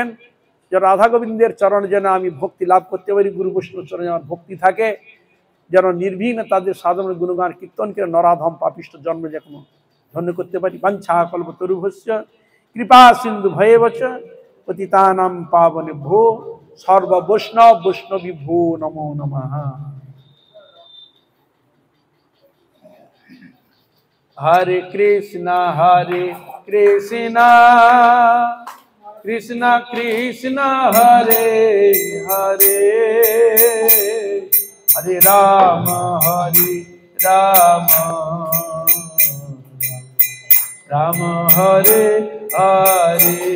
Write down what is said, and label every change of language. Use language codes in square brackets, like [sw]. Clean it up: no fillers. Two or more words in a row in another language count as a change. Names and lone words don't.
[bn] যে রাধা গোবিন্দের চরণে যেন আমি ভক্তি লাভ করতে পারি, গুরু বৈষ্ণব চরণে আমার ভক্তি থাকে, যেন নির্বিঘ্নে তাদের সাধন গুণগান কীর্তন করে নরাধম পাপিষ্ঠ জন্মে যে কোনো ধন্য করতে পারি। [sa] বাঞ্ছা কল্পতরুভ্যশ্চ কৃপা সিন্ধু ভয়েবচ পতিতানাং পাবনেভ্যো সর্ব বৈষ্ণবী ভো নমো নমঃ। হরে কৃষ্ণ কৃষ্ণ কৃষ্ণ হরে হরে, হরে রাম রাম হরে হরে,